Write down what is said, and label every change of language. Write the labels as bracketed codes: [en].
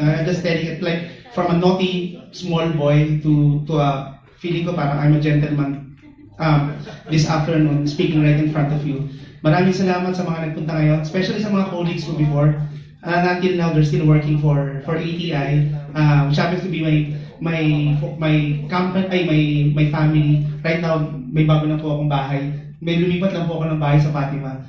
[en] I'm just telling it like from a naughty small boy to a [tl] feeling ko parang [en] I'm a gentleman this afternoon speaking right in front of you. [tl] Maraming salamat sa mga nagpunta ngayon, especially sa mga colleagues ko before. [en] And until now, they're still working for ATI, which happens to be my company, my family. Right now, [tl] may bago na po akong bahay. May lumipat lang po ako ng bahay sa Fatima.